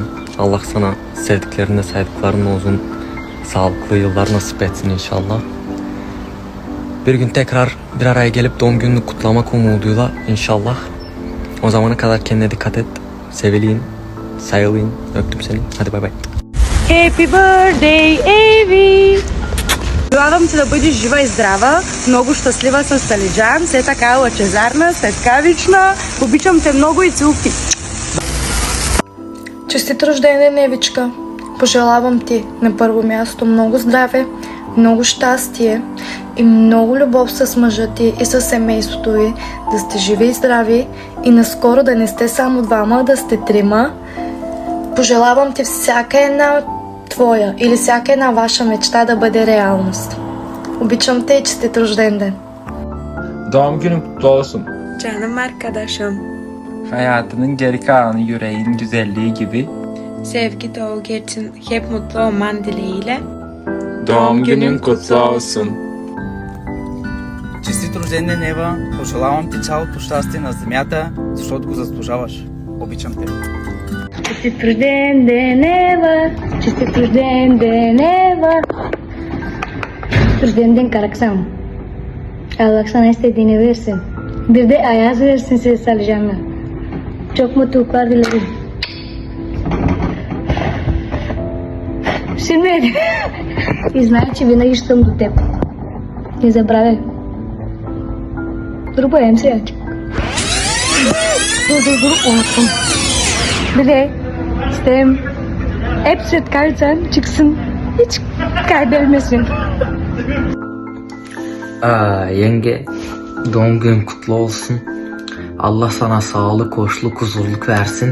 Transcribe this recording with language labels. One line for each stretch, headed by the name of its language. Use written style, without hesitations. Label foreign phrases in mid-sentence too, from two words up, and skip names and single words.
Turkish: Allah sana sevdiklerinle saydıklarınla uzun, sağlıklı yıllar nasip etsin inşallah. Bir gün tekrar bir araya gelip doğum gününü kutlamak umuduyla inşallah. O zamana kadar kendine dikkat et. Seviliyin, sayılıyın. Öptüm seni. Hadi bay bay.
English: Happy birthday, Evi!
Bulgarian: Желавам ти да бъдеш жива и здрава, много щастлива с Талиджан, все така лъчезарна, светкавична. Обичам те много и целувки. Честит рожден ден, Евичка! Пожелавам ти на първо място много здраве, много щастие и много любов с мъжа ти и с семейството ви, да сте живи и здрави и наскоро да не сте само двама, да сте трима. Пожелавам ти всяка една твоя или всяка една ваша мечта da бъде реалност. Обичам те и честит рожден ден.
Turkish: Doğum günün kutlu olsun. Canım arkadaşım. Hayatının geri kalanı yüreğin güzelliği gibi. Sevgi dolu geçin, hep mutlu olman dileğiyle. Doğum günün kutlu olsun.
Bulgarian: Честит рожден ден, Ева! Пожелавам ти цялото щастие на земята, защото го заслужаваш. Обичам те. Честит рожден ден, Ева! Честит рожден ден, Ева! Честит рожден ден Karaksan.
Turkish: Allah sana istediğini versin. Bir de Ayaz versin size Salcan'la. Çok mutluluklar dilerim.
Bulgarian: Şimdi и знай, че винаги ще съм до теб. Не забравяй. Трупаем се.
Turkish: Bir de istem hep svetkarsan çıksın. Hiç kaybetmesin. Yenge, doğum günün kutlu olsun. Allah sana sağlık, hoşluk, huzurluk versin.